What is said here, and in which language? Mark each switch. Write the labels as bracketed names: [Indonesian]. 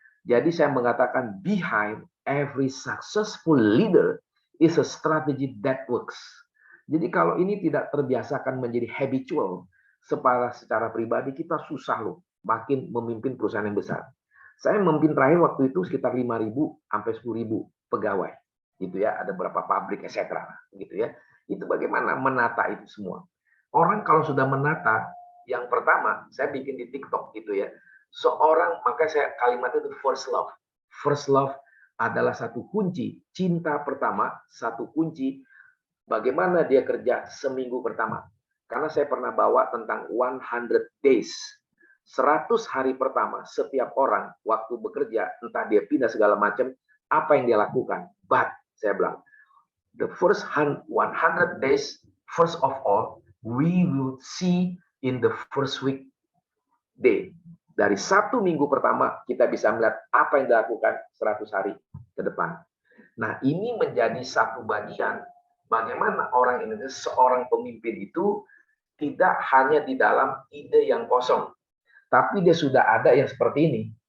[Indonesian] Jadi saya mengatakan [English] behind every successful leader is a strategy that works. [Indonesian] Jadi kalau ini tidak terbiasakan menjadi habitual, secara pribadi kita susah loh makin memimpin perusahaan yang besar. Saya memimpin terakhir waktu itu sekitar 5.000 sampai 10.000 pegawai. Gitu ya, ada beberapa pabrik etc. gitu ya. Itu bagaimana menata itu semua. Orang kalau sudah menata, yang pertama saya bikin di TikTok gitu ya. Seorang, maka saya kalimat itu first love. First love adalah satu kunci, cinta pertama, satu kunci bagaimana dia kerja seminggu pertama. Karena saya pernah bawa tentang 100 days. 100 hari pertama setiap orang waktu bekerja, entah dia pindah segala macam, apa yang dia lakukan. [English] But, [Indonesian] saya bilang, [English] the first 100 days, first of all, we will see in the first week day. [Indonesian] Dari 1 minggu pertama, kita bisa melihat apa yang dilakukan 100 hari ke depan. Nah, ini menjadi satu bagian bagaimana orang Indonesia, seorang pemimpin itu tidak hanya di dalam ide yang kosong, tapi dia sudah ada yang seperti ini.